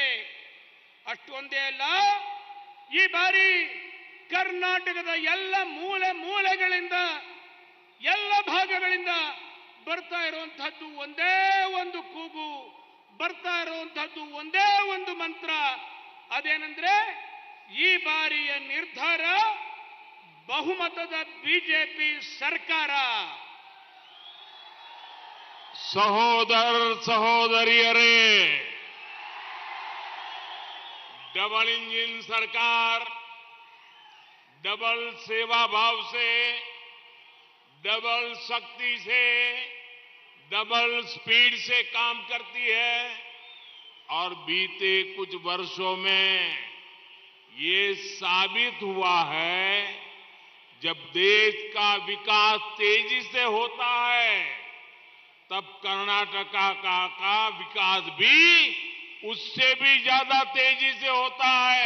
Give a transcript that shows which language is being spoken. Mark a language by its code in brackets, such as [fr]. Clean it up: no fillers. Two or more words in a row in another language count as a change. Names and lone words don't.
[kn] ಅಷ್ಟು ಒಂದೇ ಅಲ್ಲ, ಈ ಬಾರಿ ಕರ್ನಾಟಕದ ಎಲ್ಲ ಮೂಲೆಗಳಿಂದ, ಎಲ್ಲ ಭಾಗಗಳಿಂದ ಬರ್ತಾ ಇರುವಂತಹದ್ದು ಒಂದೇ ಒಂದು ಕೂಗು, ಬರ್ತಾ ಇರುವಂತಹದ್ದು ಒಂದೇ ಒಂದು ಮಂತ್ರ। ಅದೇನೆಂದ್ರೆ ಈ ಬಾರಿಯ ನಿರ್ಧಾರ ಬಹುಮತದ ಬಿಜೆಪಿ ಸರ್ಕಾರ। ಸಹೋದರ ಸಹೋದರಿಯರೇ, [en] double engine [hi] सरकार डबल सेवा भाव से, डबल शक्ति से, [en] double speed [hi] से काम करती है। और बीते कुछ वर्षों में ये साबित हुआ है, जब देश का विकास तेजी से होता है तब कर्नाटका का विकास भी उससे भी ज्यादा तेजी से होता है।